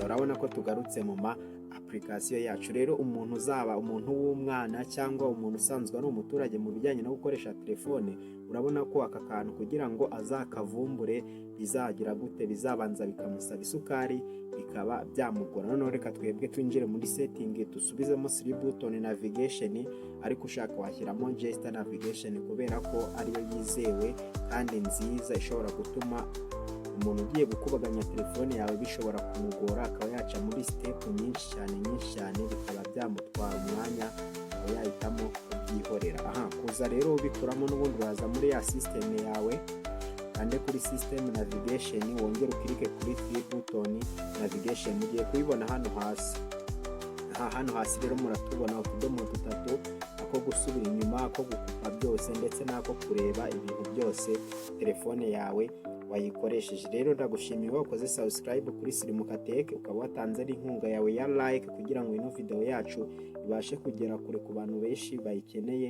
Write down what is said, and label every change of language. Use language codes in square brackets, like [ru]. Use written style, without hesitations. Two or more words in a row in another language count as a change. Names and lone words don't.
[rw] Urabona ko tugarutse mu ma application yacu. Rero umuntu uzaba umuntu w'umwana cyangwa umuntu usanzwe ari umuturage mu bijyanye no gukoresha telefone, urabona ko aka kantu kugira ngo azakavumbure bizagira gute, bizabanza bikamusaba isukari, bikaba byamugora. Noneho reka twebwe twinjire muri setting dusubizemo [en] free button navigation, [rw] ariko ushaka washyiramo [en] gesture navigation [rw] kubera ko ariyo yizewe kandi nziza, ishobora gutuma umuntu ugiye gukubaganya telefone yawe bishobora kumugora, akaba yaca muri step nyinshi cyane bikaba byamutwara umwanya, akaba yahitamo kubyihorera. Kuza rero ubikuramo n'ubundi waza muri ya system yawe, kande kuri [en] system navigation, [rw] wongere ukirike kuri [en] free button navigation. [rw] Mugiye kubibona hano hasi. Hano hasi rero muratubona utudomo dutatu, ako gusubira inyuma, ko gukupa byose ndetse n'ako kureba ibintu byose telefone yawe wayikoresheje. Rero ndagushimiye wakoze subscribe kuri Sirimuka Tech, ukaba watanze n'inkunga yawe ya like kugira ngo ino video yacu ibashe kugera kure ku bantu benshi bayikeneye.